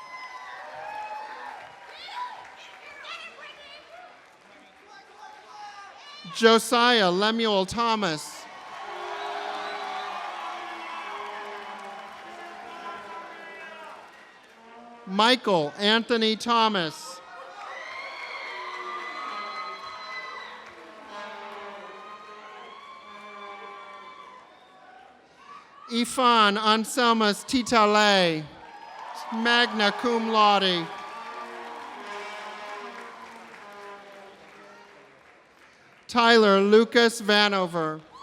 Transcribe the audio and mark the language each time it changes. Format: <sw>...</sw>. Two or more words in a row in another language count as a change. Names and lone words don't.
<en>Josiah Lemuel Thomas. Michael Anthony Thomas. Ifan Anselmus Titale,</en> <la>magna cum laude.</la> <en>Tyler Lucas Vanover.</en>